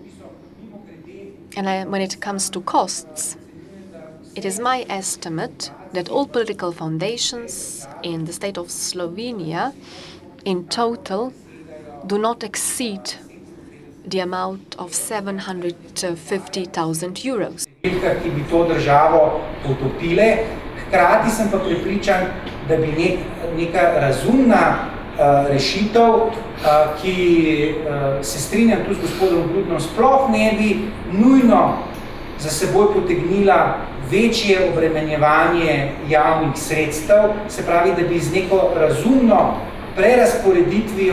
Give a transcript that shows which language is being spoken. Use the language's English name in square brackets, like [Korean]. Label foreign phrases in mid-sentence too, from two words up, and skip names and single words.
[English] And when it comes to costs, it is my estimate that all political foundations in the state of Slovenia in total do not exceed the amount of 750,000 euros. [Slovenian] Ki bi to državo potopile, hkrati sem pa prepričan, da bi neka razumna rešitev, ki se strinjam tu z gospodom Grudnom, sploh ne bi nujno za seboj potegnila večje obremenjevanje javnih sredstev, se pravi, da bi z neko razumno prerasporeditvijo